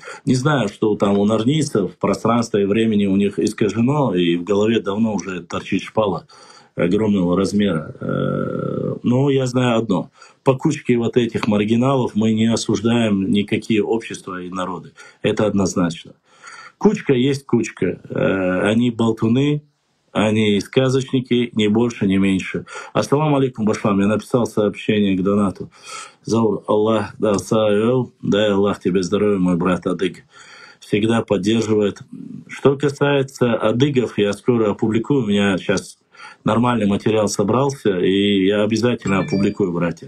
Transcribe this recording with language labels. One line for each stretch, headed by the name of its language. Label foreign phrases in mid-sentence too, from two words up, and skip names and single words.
Russian: Не знаю, что там у нарнийцев пространство и времени у них искажено, и в голове давно уже торчит шпала огромного размера. Но я знаю одно. По кучке вот этих маргиналов мы не осуждаем никакие общества и народы. Это однозначно. Кучка есть кучка. Они болтуны, они сказочники, ни больше, ни меньше.
Arabic: السلام عليكم,
Russian: Башлам. Я написал сообщение к донату. Заур Аллах, дай Аллах тебе здоровья, мой брат Адыг. Всегда поддерживает. Что касается адыгов, я скоро опубликую. У меня сейчас нормальный материал собрался, и я обязательно опубликую, братья.